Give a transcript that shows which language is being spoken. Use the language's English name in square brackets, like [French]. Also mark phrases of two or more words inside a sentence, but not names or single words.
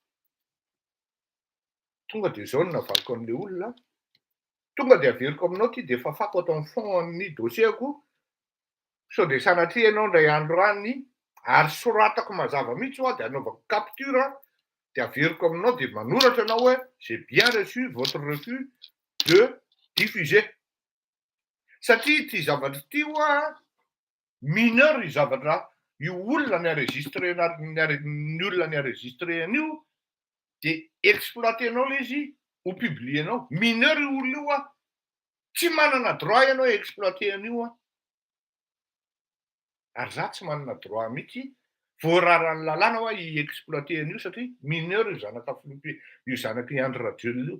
[Malagasy] tonga de zao no navaloko an'le olona tonga de averiko aminao ty de fafako atao amin'ny fon'ny dossierko sao de sanatria ianao ndray andro any ary soratako mazava mihitsy de anaovako capture de averiko aminao de manoratra anao hoe [French] j'ai bien reçu votre refus de diffuser. [Malagasy] Satria ty zavatra ty mineur zavatra io olona ny enregistrena ny olona ny enregistré an'io de exploitenao le izy ho publienao. Mineur io olona io tsy manana droit ianao exploiter an'io ary za tsy manana droit mihitsy voararany lalàna hoe i-exploiter an'io satria mineur io zanaka io zanaky Andry Rajoelina io.